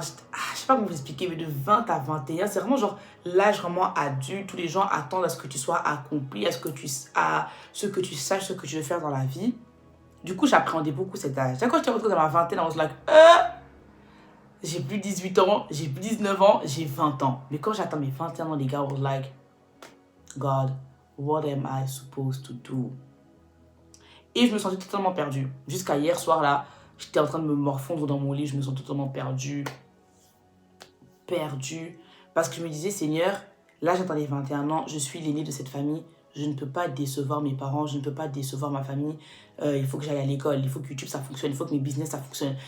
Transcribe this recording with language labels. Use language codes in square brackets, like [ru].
[fr] je sais pas comment vous expliquer, mais de 20 à 21, c'est vraiment genre l'âge vraiment adulte. Tous les gens attendent à ce que tu sois accompli, à ce que tu saches ce que tu veux faire dans la vie. Du coup, j'appréhendais beaucoup cet âge. Quand j'étais retrouvée dans ma vingtaine, [en] I was like, [fr] j'ai plus 18 ans, j'ai plus 19 ans, j'ai 20 ans. Mais quand j'atteins mes 21 ans, les gars, [en] I was like, God, what am I supposed to do? [fr] Et je me sentais totalement perdue. Jusqu'à hier soir, là, j'étais en train de me morfondre dans mon lit. Je me sens totalement perdue. Parce que je me disais, Seigneur, là, j'atteins les 21 ans. Je suis l'aîné de cette famille. Je ne peux pas décevoir mes parents. Je ne peux pas décevoir ma famille. Il faut que j'aille à l'école. Il faut que YouTube, ça fonctionne. Il faut que mes business, ça fonctionne.